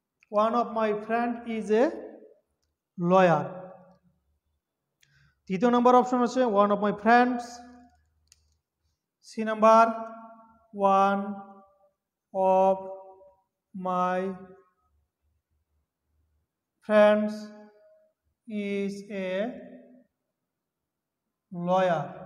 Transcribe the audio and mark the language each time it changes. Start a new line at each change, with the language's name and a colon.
English: One of my friend is a lawyer.
Bangla: তৃতীয় নম্বর option হচ্ছে
English: one of my friends।
Bangla: C number
English: one of my friends is a lawyer।